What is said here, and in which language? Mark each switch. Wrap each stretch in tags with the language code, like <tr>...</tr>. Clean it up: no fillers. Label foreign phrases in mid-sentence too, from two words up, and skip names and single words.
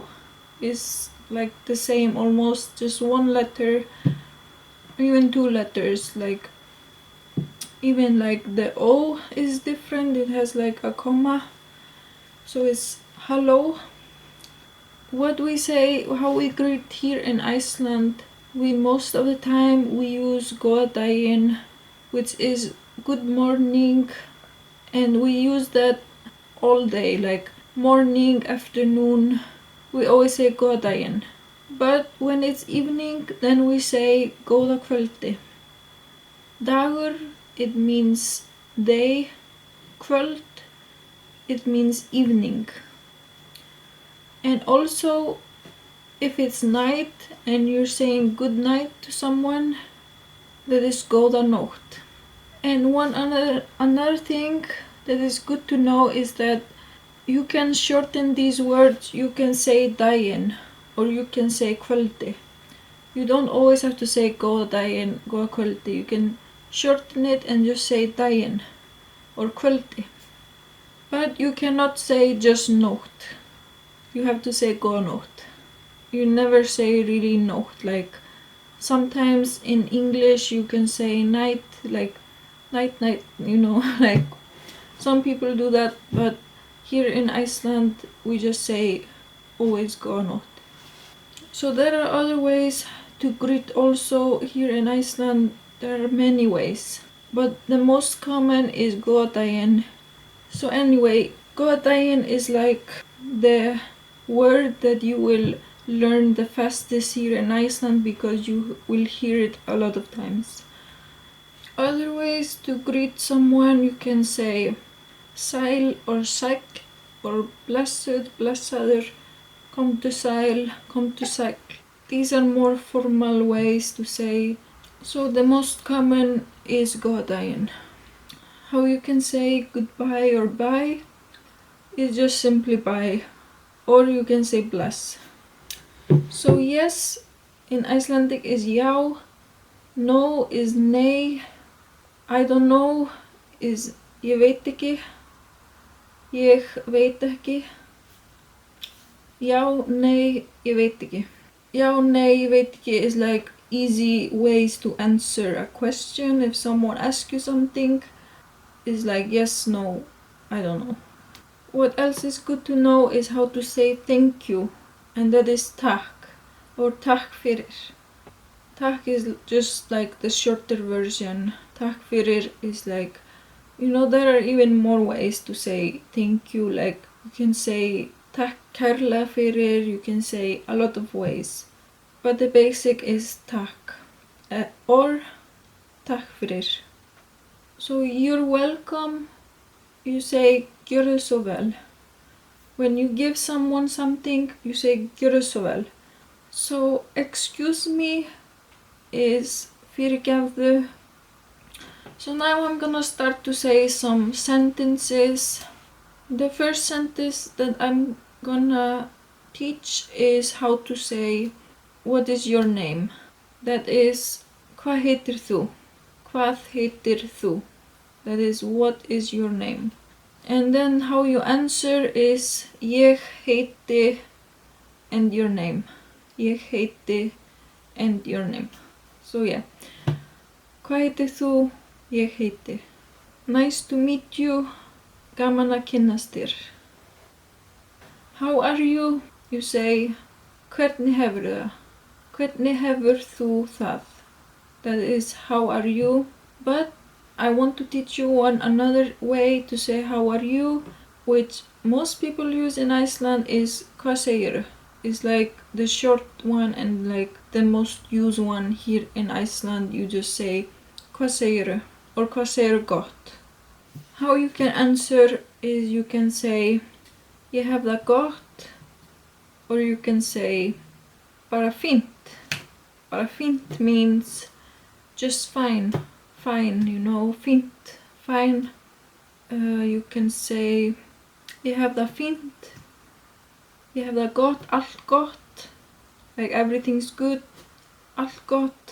<en>It's like the same, almost just one letter, even two letters. Like even like the O is different, it has like a comma, so it's halló. What we say, how we greet here in Iceland, we most of the time we use</en> <is>góða daginn,</is> <en>which is good morning, and we use that all day, like morning, afternoon, we always say</en> <is>góða daginn.</is> <en>But when it's evening, then we say</en> <is>góða kvöldi.</is> <en>Dagur, it means day. Kvöld, it means evening. And also, if it's night and you're saying good night to someone, that is</en> <is>góða nótt.</is> <en>And another thing that is good to know is that you can shorten these words. You can say daginn, or you can say kvöldi. You don't always have to say</en> <is>góða daginn, góða kvöldi.</is> <en>You can shorten it and just say daginn or kvöldi. But you cannot say just nótt. You have to say</en> <is>góða nótt.</is> <en>You never say really nótt. Like sometimes in English you can say night, like night, like some people do that, but here in Iceland we just say always</en> <is>góða nótt.</is> <en>So there are other ways to greet also here in Iceland. There are many ways, but the most common is</en> <is>góða daginn.</is> <en>So anyway,</en> <is>góða daginn</is> <en>is like the word that you will learn the fastest here in Iceland because you will hear it a lot of times. Other ways to greet someone, you can say sæl or sæll, or blessed,</en> <is>blessaður, komdu sæl, komdu sæll.</is> <en>These are more formal ways to say. So the most common is</en> <is>góða daginn.</is> <en>How you can say goodbye or bye is just simply bye, or you can say bless. So yes in Icelandic is já, no is nei, I don't know is</en> <is>ég veit ekki, ég veit ekki, já, nei, ég veit ekki. Já, nei, ég veit ekki</is> <en>is like easy ways to answer a question. If someone asks you something, it's like yes, no, I don't know. What else is good to know is how to say thank you, and that is takk or</en> <is>takk fyrir.</is> <en>Takk is just like the shorter version.</en> <is>Takk fyrir</is> <en>is like, there are even more ways to say thank you. Like you can say</en> <is>takk kærlega fyrir,</is> <en>you can say a lot of ways. But the basic is takk or</en> <is>takk fyrir.</is> <en>So you're welcome, you say</en> <is>gjörðu svo vel.</is> <en>When you give someone something, you say</en> <is>gjörðu svo vel.</is> <en>So excuse me is fyrirgefðu. So now I'm gonna start to say some sentences. The first sentence that I'm gonna teach is how to say what is your name. That is</en> <is>hvað heitir þú? Hvað heitir þú?</is> <en>That is what is your name. And then how you answer is</en> <is>ég heiti</is> <en>and your name.</en> <is>Ég heiti</is> <en>and your name. So yeah.</en> <is>Hvað heitir þú? Ég heiti.</is> <en>Nice to meet you.</en> <is>Gaman að kynnast þér.</is> <en>How are you? You say</en> <is>hvernig hefurðu það? Hvernig hefur þú það?</is> <en>that is how are you. But I want to teach you another way to say how are you, which most people use in Iceland, is</en> <is>hvað segirðu.</is> <en>It's like the short one and like the most used one here in Iceland. You just say</en> <is>hvað segirðu</is> <en>or</en> <is>hvað segirðu gott.</is> <en>How you can answer is you can say</en> <is>ég hef það gott,</is> <en>or you can say</en> <is>bara fínt. Bara fínt</is> <en>means just fine, you know, fínt, fine. You can say</en> <is>ég hef það fínt, ég hef það gott, allt gott,</is> <en>like everything's good,</en> <is>allt gott.</is>